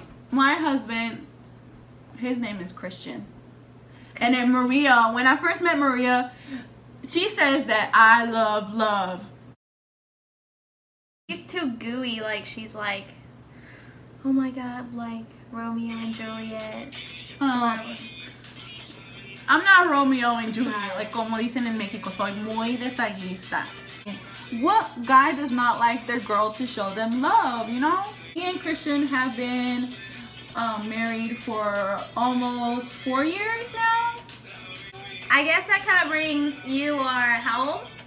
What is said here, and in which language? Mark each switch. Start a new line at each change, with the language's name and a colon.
English: My husband, his name is Christian. And then Maria, when I first met Maria, she says that I love. She's too gooey, like she's like, oh my god, like Romeo and Juliet. I'm not Romeo and Juliet, like
Spanish: como dicen en Mexico, soy muy detallista.
English: What guy does not like their girl to show them love, you know? Me and Christian have been married for almost 4 years now. I guess that kind of brings you how old?